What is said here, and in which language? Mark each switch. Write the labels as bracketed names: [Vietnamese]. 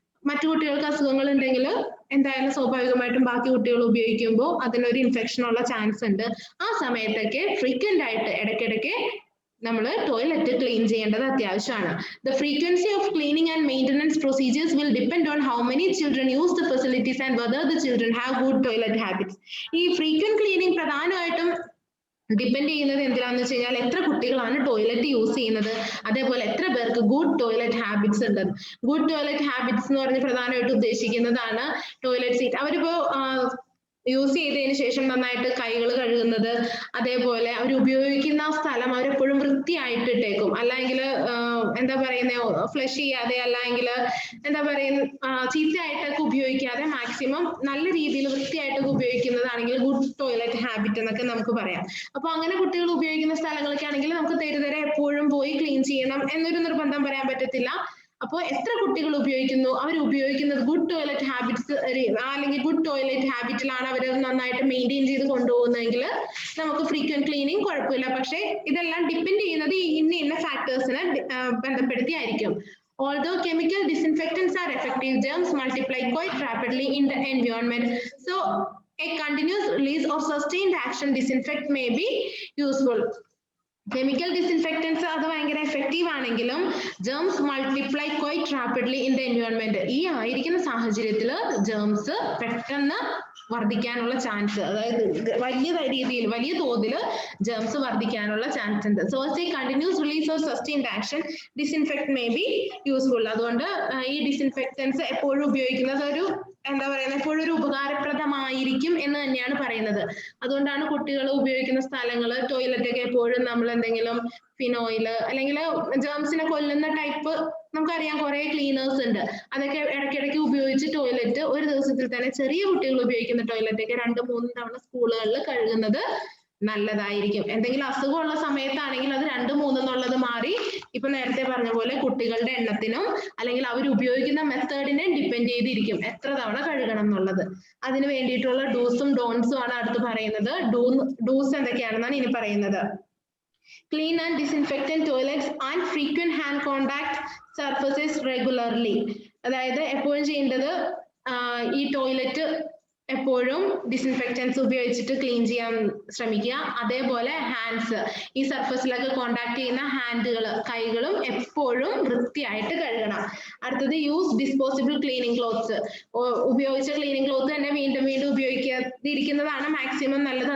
[Malayalam] മറ്റു കുട്ടികൾക്ക് അസുഖങ്ങൾ ഉണ്ടെങ്കിൽ എന്തായാലും സ്വാഭാവികമായിട്ടും ബാക്കി കുട്ടികൾ ഉപയോഗിക്കുമ്പോൾ അതിനൊരു ഇൻഫെക്ഷൻ ഉള്ള ചാൻസ് ഉണ്ട്. ആ സമയത്തൊക്കെ ഫ്രീക്വന്റ് ആയിട്ട് ഇടയ്ക്കിടയ്ക്ക് നമ്മൾ ടോയ്ലറ്റ് ക്ലീൻ ചെയ്യേണ്ടത് അത്യാവശ്യമാണ്. [English] The frequency of cleaning and maintenance procedures will depend on how many children use the facilities and whether the children have good toilet habits. [Malayalam] ഈ frequent cleaning പ്രധാനമായിട്ടും ഡിപ്പെൻഡ് ചെയ്യുന്നത് എന്തിനാന്ന് വെച്ച് കഴിഞ്ഞാൽ എത്ര കുട്ടികളാണ് ടോയ്ലറ്റ് യൂസ് ചെയ്യുന്നത്, അതേപോലെ എത്ര പേർക്ക് ഗുഡ് ടോയ്ലറ്റ് ഹാബിറ്റ്സ് ഉണ്ട്. ഗുഡ് ടോയ്ലറ്റ് ഹാബിറ്റ്സ് എന്ന് പറഞ്ഞ് പ്രധാനമായിട്ട് ഉദ്ദേശിക്കുന്നതാണ് ടോയ്ലറ്റ് സീറ്റ്. അവരിപ്പോ യൂസ് ചെയ്തതിന് ശേഷം നന്നായിട്ട് കൈകൾ കഴുകുന്നത്, അതേപോലെ അവർ ഉപയോഗിക്കുന്ന സ്ഥലം അവരെപ്പോഴും വൃത്തിയായിട്ട് ഇട്ടേക്കും. അല്ലെങ്കിൽ എന്താ പറയുന്നത് ഫ്ലഷ് ചെയ്യാതെ, അല്ലെങ്കിൽ എന്താ പറയുന്ന ചീത്തയായിട്ടൊക്കെ ഉപയോഗിക്കാതെ മാക്സിമം നല്ല രീതിയിൽ വൃത്തിയായിട്ടൊക്കെ ഉപയോഗിക്കുന്നതാണെങ്കിൽ ഗുഡ് ടോയ്ലറ്റ് ഹാബിറ്റ് എന്നൊക്കെ നമുക്ക് പറയാം. അപ്പൊ അങ്ങനെ കുട്ടികൾ ഉപയോഗിക്കുന്ന സ്ഥലങ്ങളൊക്കെ ആണെങ്കിൽ നമുക്ക് തെരുതെരെ എപ്പോഴും പോയി ക്ലീൻ ചെയ്യണം എന്നൊരു നിർബന്ധം പറയാൻ പറ്റത്തില്ല. അപ്പോൾ എത്ര കുട്ടികൾ ഉപയോഗിക്കുന്നു, അവർ ഉപയോഗിക്കുന്നത് ഗുഡ് ടോയ്ലറ്റ് ഹാബിറ്റ്സ് അല്ലെങ്കിൽ ഗുഡ് ടോയ്ലറ്റ് ഹാബിറ്റിലാണ് അവർ നന്നായിട്ട് മെയിൻറ്റെയിൻ ചെയ്ത് കൊണ്ടുപോകുന്നതെങ്കിൽ നമുക്ക് ഫ്രീക്വന്റ് ക്ലീനിങ് കുഴപ്പമില്ല. പക്ഷേ ഇതെല്ലാം ഡിപ്പെൻഡ് ചെയ്യുന്നത് ഇന്ന ഫാക്ടേഴ്സിനെ ബന്ധപ്പെടുത്തിയായിരിക്കും. [English] Although chemical disinfectants are effective, germs multiply quite rapidly in the environment. So a continuous release or sustained action disinfect may be useful. Chemical disinfectants [Malayalam] അത് ഭയങ്കര [English] effective [Malayalam] ആണെങ്കിലും [English] Germs multiply quite rapidly in the environment. [Malayalam] ഈ ആയിരിക്കുന്ന സാഹചര്യത്തിൽ germs പെട്ടെന്ന് വർദ്ധിക്കാനുള്ള chance, അതായത് വലിയ രീതിയിൽ വലിയ തോതിൽ ജേംസ് വർദ്ധിക്കാനുള്ള ചാൻസ് ഉണ്ട്. [English] So a continuous release of sustained action disinfect may be useful. [Malayalam] അതുകൊണ്ട് ഈ ഡിസിൻഫെക്റ്റൻസ് എപ്പോഴും ഉപയോഗിക്കുന്നത് ഒരു എന്താ പറയുന്നത് എപ്പോഴും ഒരു ഉപകാരപ്രദമായിരിക്കും എന്ന് തന്നെയാണ് പറയുന്നത്. അതുകൊണ്ടാണ് കുട്ടികൾ ഉപയോഗിക്കുന്ന സ്ഥലങ്ങൾ ടോയ്ലറ്റ് ഒക്കെ എപ്പോഴും നമ്മൾ എന്തെങ്കിലും ഫിനോയില് അല്ലെങ്കിൽ ജേംസിനെ കൊല്ലുന്ന ടൈപ്പ് നമുക്കറിയാം കുറെ ക്ലീനേഴ്സ് ഉണ്ട്, അതൊക്കെ ഇടയ്ക്കിടയ്ക്ക് ഉപയോഗിച്ച് ടോയ്ലറ്റ് ഒരു ദിവസത്തിൽ തന്നെ ചെറിയ കുട്ടികൾ ഉപയോഗിക്കുന്ന ടോയ്ലറ്റ് ഒക്കെ 2-3 തവണ സ്കൂളുകളിൽ കഴുകുന്നത് നല്ലതായിരിക്കും. എന്തെങ്കിലും അസുഖമുള്ള സമയത്താണെങ്കിൽ അത് 2-3 എന്നുള്ളത് മാറി ഇപ്പൊ നേരത്തെ പറഞ്ഞ പോലെ കുട്ടികളുടെ എണ്ണത്തിനും അല്ലെങ്കിൽ അവർ ഉപയോഗിക്കുന്ന മെത്തേഡിനെ ഡിപ്പെൻഡ് ചെയ്തിരിക്കും എത്ര തവണ കഴുകണം എന്നുള്ളത്. അതിന് വേണ്ടിയിട്ടുള്ള ഡൂസും ഡോൺസും ആണ് അടുത്ത് പറയുന്നത്. ഡൂസ് എന്തൊക്കെയാണെന്നാണ് ഇനി പറയുന്നത്. [English] Clean and disinfectant toilets and frequent hand contact surfaces regularly. [Malayalam] അതായത് എപ്പോഴും ചെയ്യേണ്ടത് ഈ ടോയ്ലറ്റ് എപ്പോഴും ഡിസിൻഫെക്റ്റൻസ് ഉപയോഗിച്ചിട്ട് ക്ലീൻ ചെയ്യാൻ ശ്രമിക്കുക. അതേപോലെ ഹാൻഡ്സ്, ഈ സർഫസിലൊക്കെ കോണ്ടാക്ട് ചെയ്യുന്ന ഹാൻഡുകൾ കൈകളും എപ്പോഴും വൃത്തിയായിട്ട് കഴുകണം. അടുത്തത് [English] Use disposable cleaning clothes. [Malayalam] ഉപയോഗിച്ച ക്ലീനിങ് ക്ലോത്ത് തന്നെ വീണ്ടും വീണ്ടും ഉപയോഗിക്കാതിരിക്കുന്നതാണ് മാക്സിമം നല്ലത്.